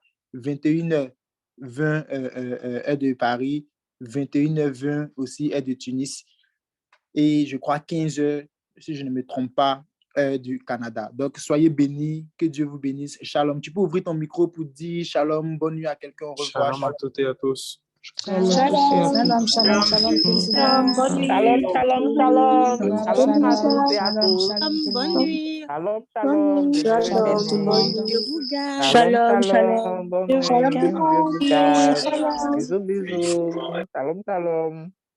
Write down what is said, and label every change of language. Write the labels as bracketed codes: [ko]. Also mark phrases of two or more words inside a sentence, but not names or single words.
[fr] 21h20 est de Paris. 21h20 aussi est de Tunis. Et je crois 15h, si je ne me trompe pas, du Canada. Donc, soyez bénis, que Dieu vous bénisse. Shalom. Tu peux ouvrir ton micro pour dire shalom, bonne nuit à quelqu'un. Au revoir. Shalom à toutes et à tous. Shalom. Shalom, shalom, shalom, président. Shalom, shalom, shalom. Shalom à toutes et à tous. Bonne nuit. Shalom, Bonne shalom. nuit. Dieu Shalom, tout le bénisse. monde. Dieu vous garde. Shalom, Shalom, shalom. Bonne nuit. shalom. Dieu vous garde. Shalom. Bisous, bisous. Shalom, shalom.